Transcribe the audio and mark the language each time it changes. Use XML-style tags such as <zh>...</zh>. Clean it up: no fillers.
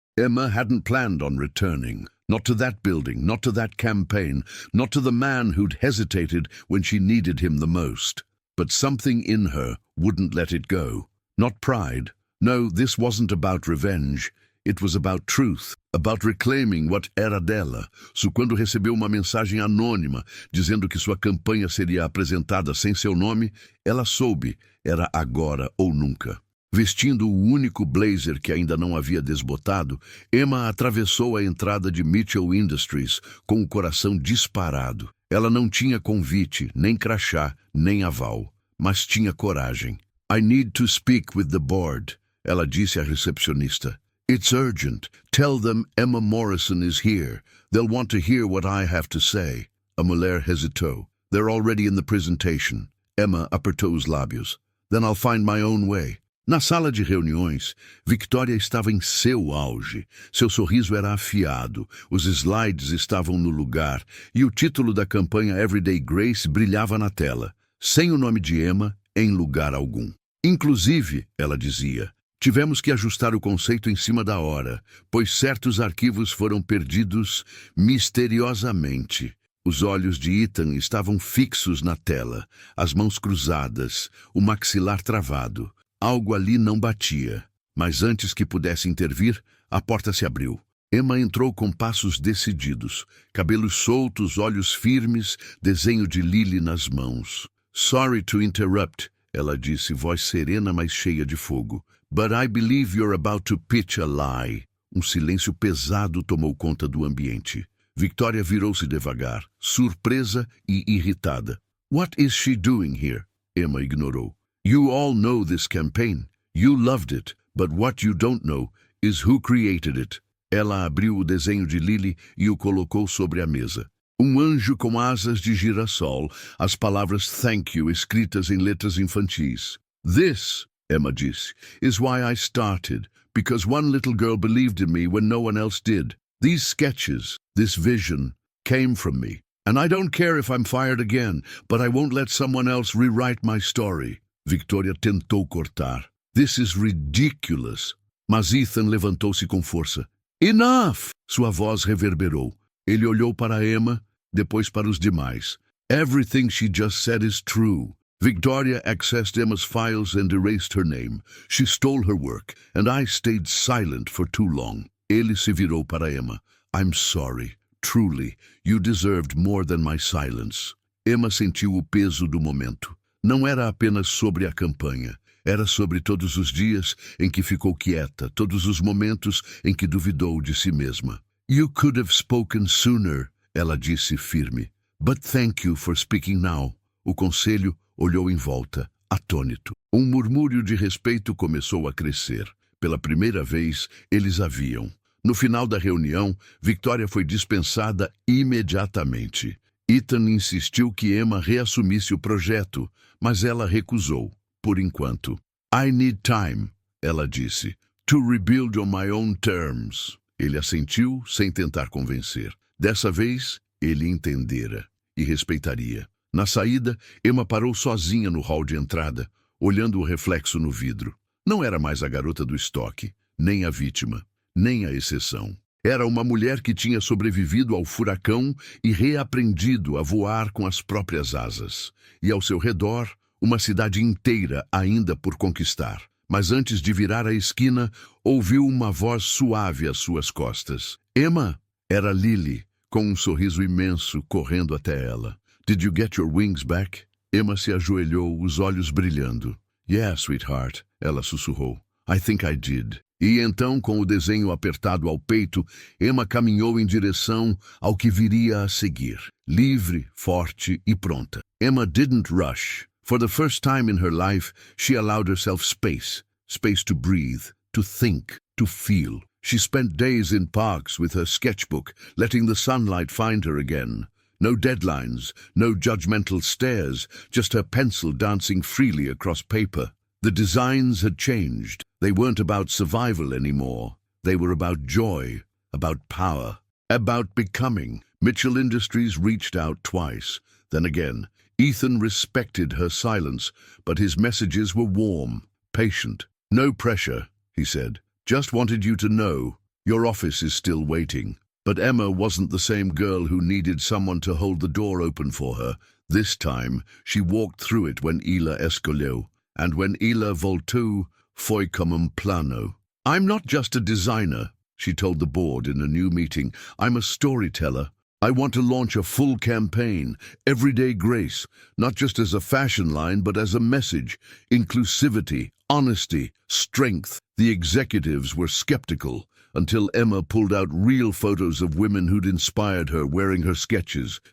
<en>Emma hadn't planned on returning. Not to that building, not to that campaign, not to the man who'd hesitated when she needed him the most. But something in her wouldn't let it go. Not pride. No, this wasn't about revenge. It was about truth, about reclaiming what</en> <pt>era dela. Quando recebeu uma mensagem anônima dizendo que sua campanha seria apresentada sem seu nome, ela soube, era agora ou nunca. Vestindo o único blazer que ainda não havia desbotado, Emma atravessou a entrada de Mitchell Industries com o coração disparado. Ela não tinha convite, nem crachá, nem aval, mas tinha coragem.</pt> <en>"I need to speak with the board,"</en> <pt>ela disse à recepcionista.</pt> <en>"It's urgent. Tell them Emma Morrison is here. They'll want to hear what I have to say."</en> <pt>A mulher hesitou.</pt> <en>"They're already in the presentation."</en> <pt>Emma apertou os lábios.</pt> <en>"Then I'll find my own way."</en> <pt>Na sala de reuniões, Victoria estava em seu auge. Seu sorriso era afiado, os slides estavam no lugar e o título da campanha Everyday Grace brilhava na tela, sem o nome de Emma em lugar algum. Inclusive, ela dizia, tivemos que ajustar o conceito em cima da hora, pois certos arquivos foram perdidos misteriosamente. Os olhos de Ethan estavam fixos na tela, as mãos cruzadas, o maxilar travado. Algo ali não batia, mas antes que pudesse intervir, a porta se abriu. Emma entrou com passos decididos, cabelos soltos, olhos firmes, desenho de Lily nas mãos.</pt> <en>"Sorry to interrupt,"</en> <pt>ela disse, voz serena, mas cheia de fogo.</pt> <en>"But I believe you're about to pitch a lie."</en> <pt>Um silêncio pesado tomou conta do ambiente. Victoria virou-se devagar, surpresa e irritada.</pt> <en>"What is she doing here?" Emma ignorou. "You all know this campaign. You loved it, but what you don't know is who created it."</en> <pt>Ela abriu o desenho de Lily e o colocou sobre a mesa. Anjo com asas de girassol, as palavras</pt> <en>thank you</en> <pt>escritas em letras infantis.</pt> <en>"This,"</en> <pt>Emma disse,</pt> <en>"is why I started, because one little girl believed in me when no one else did. These sketches, this vision, came from me. And I don't care if I'm fired again, but I won't let someone else rewrite my story."</en> <pt>Victoria tentou cortar.</pt> <en>"This is ridiculous."</en> <pt>Mas Ethan levantou-se com força.</pt> <en>"Enough!"</en> <pt>Sua voz reverberou. Ele olhou para Emma, depois para os demais.</pt> <en>"Everything she just said is true. Victoria accessed Emma's files and erased her name. She stole her work, and I stayed silent for too long.</en> <pt>Ele se virou para Emma.</pt> <en>I'm sorry. Truly, you deserved more than my silence.</en> <pt>Emma sentiu o peso do momento. Não era apenas sobre a campanha. Era sobre todos os dias em que ficou quieta, todos os momentos em que duvidou de si mesma.</pt> <en>You could have spoken sooner,</en> <pt>ela disse firme.</pt> <en>But thank you for speaking now.</en> <pt>O conselho olhou em volta, atônito. Um murmúrio de respeito começou a crescer. Pela primeira vez, eles a viam. No final da reunião, Victoria foi dispensada imediatamente. Ethan insistiu que Emma reassumisse o projeto, mas ela recusou, por enquanto.</pt> <en>I need time,</en> <pt>ela disse,</pt> <en>to rebuild on my own terms.</en> <pt>Ele assentiu sem tentar convencer. Dessa vez, ele entendera e respeitaria. Na saída, Emma parou sozinha no hall de entrada, olhando o reflexo no vidro. Não era mais a garota do estoque, nem a vítima, nem a exceção. Era uma mulher que tinha sobrevivido ao furacão e reaprendido a voar com as próprias asas. E ao seu redor, uma cidade inteira ainda por conquistar. Mas antes de virar a esquina, ouviu uma voz suave às suas costas. Emma! Era Lily, com um sorriso imenso, correndo até ela.</pt> <en>Did you get your wings back?</en> <pt>Emma se ajoelhou, os olhos brilhando.</pt> <en>Yeah, sweetheart,</en> <pt>ela sussurrou.</pt> <en>I think I did.</en> <pt>E então, com o desenho apertado ao peito, Emma caminhou em direção ao que viria a seguir. Livre, forte e pronta.</pt> <en>Emma didn't rush. For the first time in her life, she allowed herself space. Space to breathe, to think, to feel. She spent days in parks with her sketchbook, letting the sunlight find her again. No deadlines, no judgmental stares, just her pencil dancing freely across paper. The designs had changed. They weren't about survival anymore. They were about joy, about power, about becoming. Mitchell Industries reached out twice. Then again, Ethan respected her silence, but his messages were warm, patient. No pressure, he said. Just wanted you to know. Your office is still waiting. But Emma wasn't the same girl who needed someone to hold the door open for her. This time, she walked through it when</en> <pt>ela escolheu.</pt> <en>And when</en> <pt>ela voltou, foi como um plano.</pt> <en>I'm not just a designer, she told the board in a new meeting. I'm a storyteller. I want to launch a full campaign, Everyday Grace, not just as a fashion line, but as a message. Inclusivity, honesty, strength. The executives were skeptical, until Emma pulled out real photos of women who'd inspired her wearing her sketches.</en>